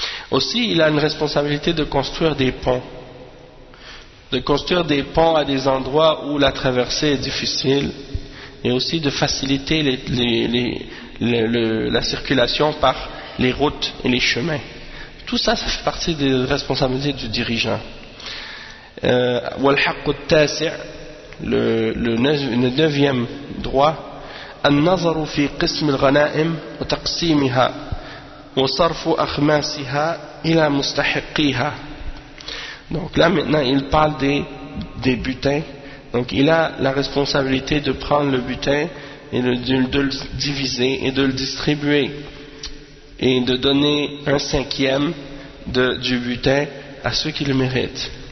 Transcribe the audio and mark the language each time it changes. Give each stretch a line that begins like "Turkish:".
French: Aussi, il a une responsabilité de construire des ponts. de construire des ponts à des endroits où la traversée est difficile, et aussi de faciliter la circulation par les routes et les chemins. Tout ça, ça fait partie des responsabilités du dirigeant.
Arabic: والحق التاسع
French: le neuvième droit,
Arabic: النظر في قسم الغنائم وتقسيمها وصرف أخماسها إلى مستحقيها.
French: Donc là maintenant il parle des butins. Donc il a la responsabilité de prendre le butin et de le diviser et de le distribuer et de donner un cinquième du butin à ceux qui le méritent.